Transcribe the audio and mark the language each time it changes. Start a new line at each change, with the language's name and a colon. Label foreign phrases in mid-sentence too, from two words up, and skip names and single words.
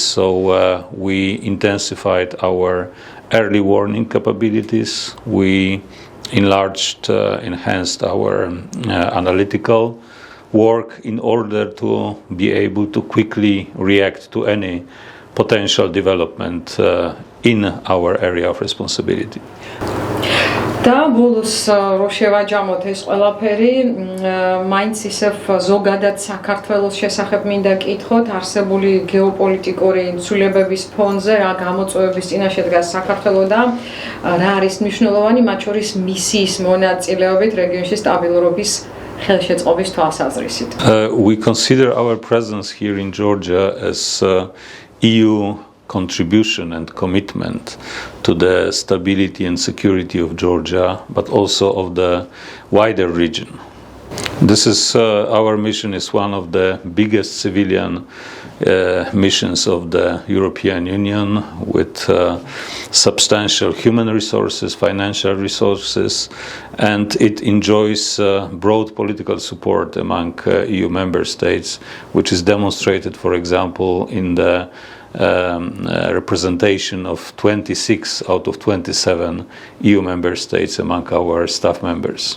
English: So we intensified our early warning capabilities. We enhanced our analytical work in order to be able to quickly react to any potential development in our area of responsibility.
Georgian: და ბოლოს რო შევაჯამოთ ეს ყველაფერი, მაინც ისევ ზოგადად საქართველოს შესახებ მინდა კითხოთ, არსებული გეოპოლიტიკური ცვლილებების ფონზე რა გამოწვევების წინაშე დგას საქართველო და რა არის მნიშვნელოვანი, მათ შორის მისიის მონაწილეობით რეგიონში სტაბილურობის ხელშეწყობის თვალსაზრისით.
English: We consider our presence here in Georgia as EU contribution and commitment to the stability and security of Georgia, but also of the wider region. This is our mission is one of the biggest civilian missions of the European Union, with substantial human resources, financial resources, and it enjoys broad political support among EU member states, which is demonstrated, for example, in the representation of 26 out of 27 EU member states among our staff members.